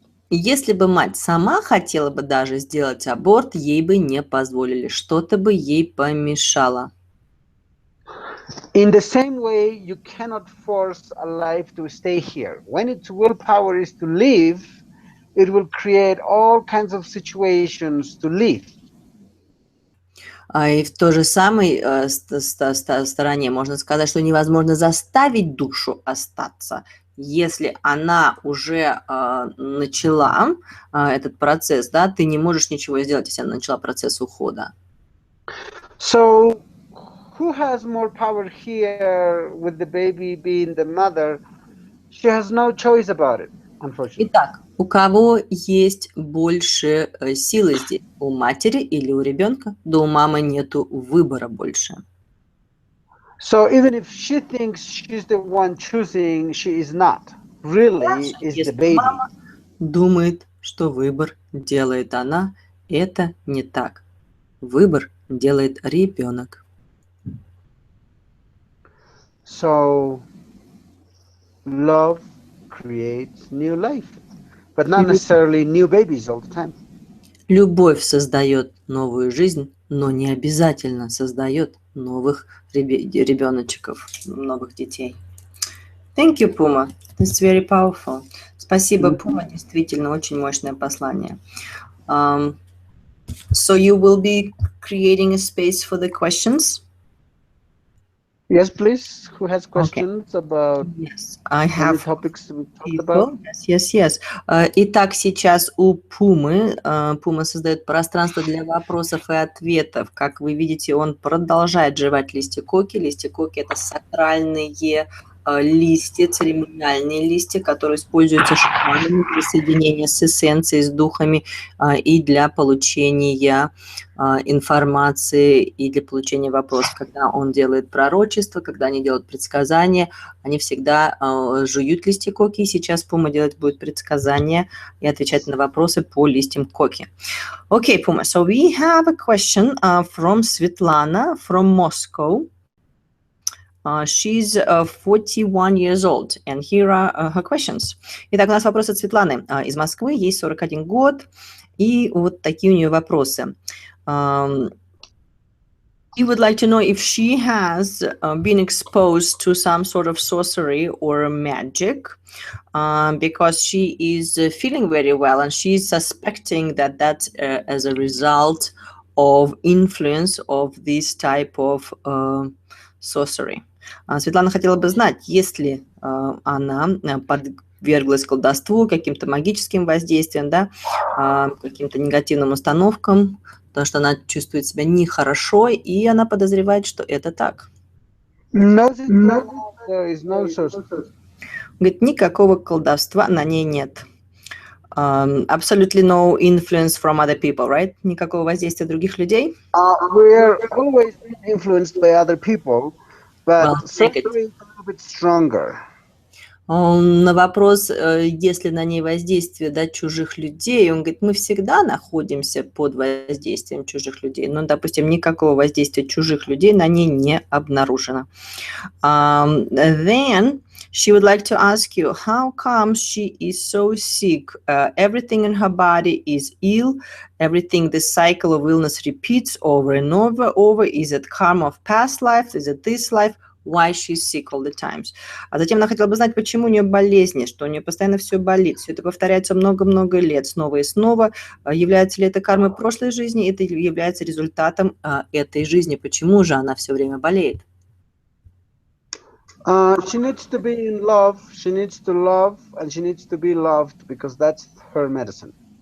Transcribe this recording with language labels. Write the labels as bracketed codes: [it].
[ru] Если бы мать сама хотела бы даже сделать аборт, ей бы не позволили, что-то бы ей помешало. [en] In the same way, you cannot force a life to stay here. When its willpower is to live, it will create all kinds of situations to live. [ru] И в той же самой стороне можно сказать, что невозможно заставить душу остаться. Если она уже начала этот процесс, да, ты не можешь ничего сделать, если она начала процесс ухода. [en] So, who has more power here with the baby being the mother? She has no choice about it, unfortunately. [ru] Итак, у кого есть больше силы здесь? У матери или у ребенка? Да у мамы нету выбора больше. [en] So even if she thinks she's the one choosing, she is not. Really, is the baby. [ru] Мама думает, что выбор делает она, Это не так. Выбор делает ребенок. [en] So love creates new life, but not necessarily new babies all the time. [ru] Любовь создает новую жизнь, но не обязательно создает новых ребеночков, новых детей. [en] Thank you, Puma. It's very powerful. [ru] Спасибо, Puma. Действительно, очень мощное послание. [en] So you will be creating a space for the questions? Yes, please. Who has questions about Yes, I any have topics we talked people. about? Yes. [ru] Итак, сейчас у Пумы. Пума создает пространство для вопросов и ответов. Как вы видите, он продолжает жевать листья коки. Листья коки – это сакральные листья, церемониальные листья, которые используются шаманами для соединения с эссенцией, с духами и для получения информации и для получения вопросов. Когда он делает пророчество, когда они делают предсказания, они всегда жуют листья коки. И сейчас Пума делать будет предсказания и отвечать на вопросы по листьям коки. [en] Okay, Puma, so we have a question from Svetlana from Moscow. She's 41 years old, and here are her questions. [ru] Итак, у нас вопрос от Светланы из Москвы, ей 41 год, и вот такие у нее вопросы. [en] She would like to know if she has been exposed to some sort of sorcery or magic, because she is feeling very well, and she's suspecting that that's as a result of influence of this type of sorcery. [ru] Светлана хотела бы знать, если она подверглась колдовству, каким-то магическим воздействием, да, каким-то негативным установкам, потому что она чувствует себя нехорошо, и она подозревает, что это так. [en] No, there is no sorcery. [ru] Говорит, никакого колдовства на ней нет. [en] Absolutely no influence from other people, right? [ru] Никакого воздействия других людей. [en] We're always influenced by other people, but sorcery is a little bit stronger. [ru] На вопрос, есть ли на ней воздействие, да, чужих людей, он говорит, мы всегда находимся под воздействием чужих людей, но, допустим, никакого воздействия чужих людей на ней не обнаружено. [en] Then she would like to ask you, how come she is so sick? Everything in her body is ill. Everything, the cycle of illness repeats over and over. Is it karma of past life? Is it this life? Why she's sick all the times. [ru] А затем она хотела бы знать, почему у нее болезни, что у нее постоянно все болит. Все это повторяется много-много лет, снова и снова. Является ли это кармой прошлой жизни? Это является результатом этой жизни. Почему же она все время болеет? [en] She needs to be in love. She needs to love, and she needs to be loved, because that's her medicine.